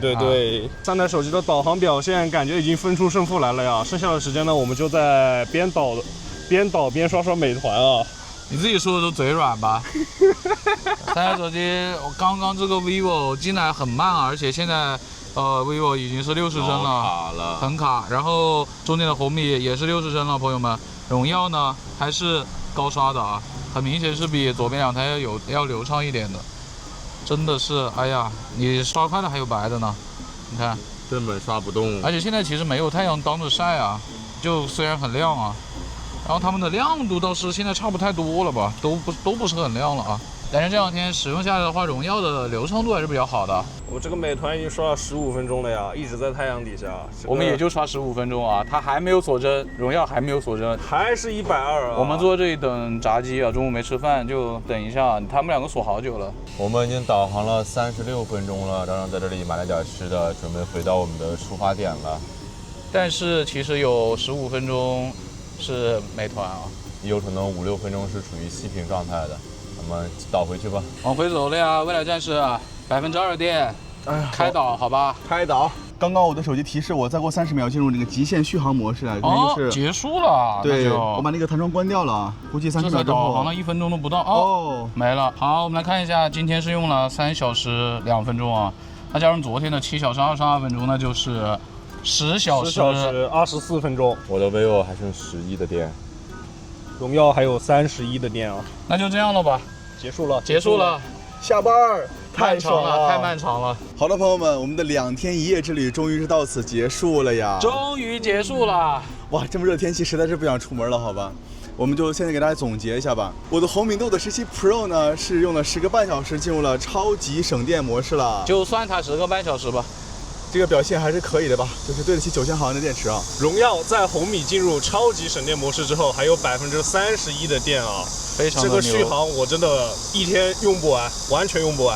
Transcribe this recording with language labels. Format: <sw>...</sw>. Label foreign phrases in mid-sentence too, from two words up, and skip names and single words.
<zh>對對。3台手機的導航表現感覺已經分出勝負來了呀，剩下的時間呢，我們就在邊導邊刷美團啊。你自己說的都嘴軟吧？3台手機，我剛剛這個 vivo 進來很慢，而且現在 vivo 已經是60幀了，很卡。然後中間的紅米也是60幀了，朋友們。榮耀呢還是高刷的啊，很明顯是比左邊2台要流暢一點的，真的是，哎呀，你刷快了還有白的呢，你看根本刷不動。而且現在其實沒有太陽當着曬啊，就雖然很亮啊，然後它們的亮度倒是現在差不太多了吧，都不是很亮了啊。但是這2天使用下來的話，榮耀的流暢度還是比較好的。我這個美團已經刷了15分鐘了呀，一直在太陽底下。我們也就刷15分鐘啊，它還沒有鎖幀，榮耀還沒有鎖幀，還是120啊。我們坐這裡等炸雞啊，中午沒吃飯就等一下，他們2個鎖好久了。我們已經導航了36分鐘了，然後在這裡買了點吃的，準備回到我們的出發點了。但是其實有15分鐘是美團啊，也有可能5、6分鐘是處於熄屏狀態的。我們導回去吧，往回走了呀，未來戰士2%電，開導好吧，開導。剛剛我的手機提示我再過30秒進入那個極限續航模式了，就是結束了。對，我把那個彈窗關掉了，估計30秒之後。導航了1 分鐘都不到哦，沒了。好，我們來看一下，今天是用了3小時2分鐘啊，那加上昨天的7小時22分鐘，那就是10小時 24分鐘。我的 vivo 還剩11的電，榮耀還有31的電啊。那就這樣了吧，結束了，下班太爽了，太漫長了。好的，朋友們，我們的2天1夜之旅終於是到此結束了呀！終於結束了。哇，這麼熱天氣實在是不想出門了，好吧？我們就現在給大家總結一下吧。我的紅米 Note 17 Pro 呢是用了10個半小時進入了超級省電模式了，就算它10個半小時吧。這個表現還是可以的吧，就是對得起9000毫安的電池啊。榮耀在紅米進入超級省電模式之後，還有31%的電啊，非常的牛。這個續航我真的1天用不完，完全用不完。</zh>